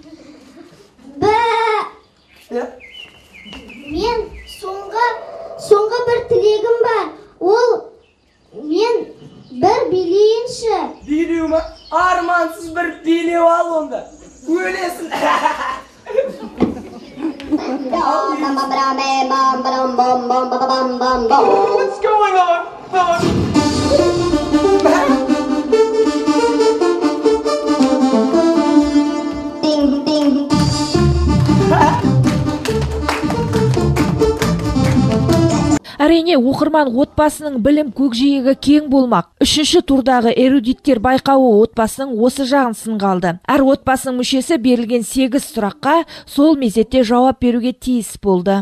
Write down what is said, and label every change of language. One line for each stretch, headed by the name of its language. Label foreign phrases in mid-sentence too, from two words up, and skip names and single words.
Kazakh: Мен соңғы бір тілегім бар. Ол мен бір билейінші. Билеу ма? Армансыз бір билеу ал онда. Өлесің.
English: What's going on? Ding ding.
Kazakh: Әрине, оқырман отбасының білім көкжиегі кең болмақ. Үшінші турдағы эрудиттер байқауы отбасының осы жағын сынға алды. Әр отбасының мүшесі берілген 8 сұраққа сол мезетте жауап беруге тиіс болды.